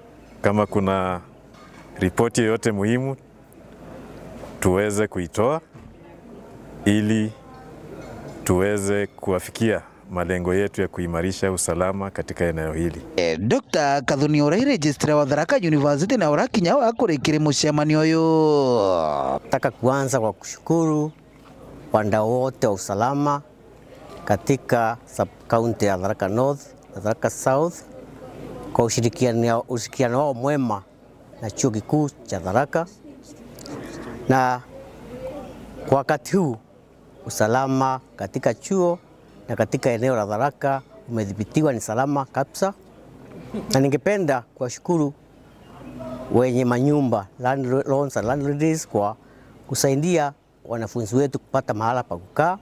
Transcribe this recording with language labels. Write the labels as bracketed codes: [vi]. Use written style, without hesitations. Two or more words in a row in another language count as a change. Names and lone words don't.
[sw] Kama kuna ripoti yoyote muhimu tuweze kuitoa ili tuweze kuafikia malengo yetu ya kuimarisha usalama katika eneo hili. [mer] Dr. Kathuni Orai, registrar wa Tharaka University na urakinya wa kurekire mucemanio uyu. [sw] Nataka kuanza kwa kushukuru wadau wote wa usalama katika sub-county ya Tharaka North na Tharaka South kwa ushirikiano wao mwema na chuo kikuu cha Tharaka, na kwa wakati huu usalama katika chuo na katika eneo la Tharaka umedhibitiwa ni salama kabisa, na ningependa kuwashukuru wenye manyumba [en] landlords and landladies [sw] kwa kusaidia wanafunzi wetu kupata mahala pa kukaa.